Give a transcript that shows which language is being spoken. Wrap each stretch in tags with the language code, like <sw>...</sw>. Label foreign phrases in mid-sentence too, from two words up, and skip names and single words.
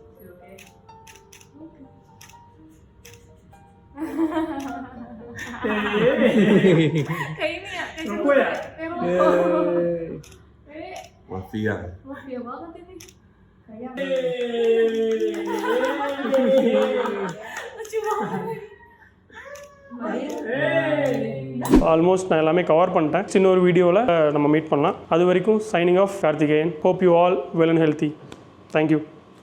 <id>Kayak ini ya. Rokok ya? mafia. Mafia banget ini. Kayak lucu banget.</id> <ta>ஆல்மோஸ்ட் நான் எல்லாமே கவர் பண்ணிட்டேன். சின்ன ஒரு வீடியோவில் நம்ம மீட் பண்ணலாம். அது வரைக்கும்</ta> <en>signing off</en> <ta>கார்த்திகேயன்.</ta> <en>hope you all well and healthy. thank you.</en>